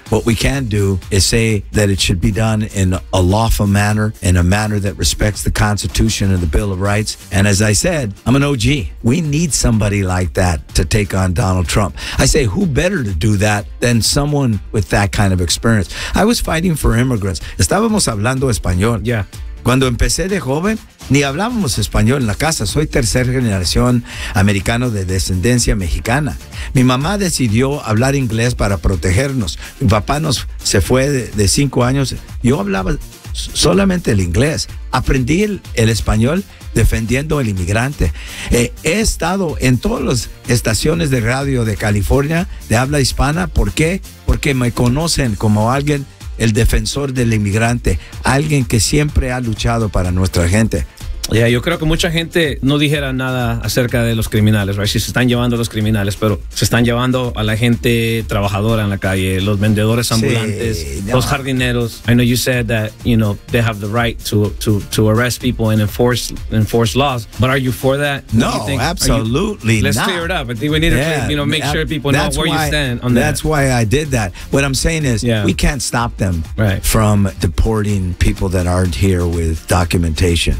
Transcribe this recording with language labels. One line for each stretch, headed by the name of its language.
English: What we can do is say that it should be done in a lawful manner, in a manner that respects the Constitution and the Bill of Rights. And as I said, I'm an OG. We need somebody like that to take on Donald Trump. I say, who better to do that than someone with that kind of experience? I was fighting for immigrants.
Spanish: Estábamos hablando español.
English: Yeah.
Spanish: Cuando empecé de joven, ni hablábamos español en la casa. Soy tercera generación americano de descendencia mexicana. Mi mamá decidió hablar inglés para protegernos. Mi papá nos se fue de 5 años. Yo hablaba solamente el inglés. Aprendí el español defendiendo al inmigrante. He estado en todas las estaciones de radio de California de habla hispana. ¿Por qué? Porque me conocen como alguien, el defensor del inmigrante, alguien que siempre ha luchado para nuestra gente. Yeah, yo creo que mucha gente no dijera nada acerca de los criminales, right? Si se están llevando a los criminales, pero se están llevando a la gente trabajadora en la calle, los vendedores ambulantes, sí, no. Los jardineros.
English: I know you said that, you know, they have the right to arrest people and enforce laws, but are you for that? No, absolutely not. Let's clear it up. I think we need to, you know, make sure people know where you stand on that. That's why I did that. What I'm saying is, we can't stop them from deporting people that aren't here with documentation.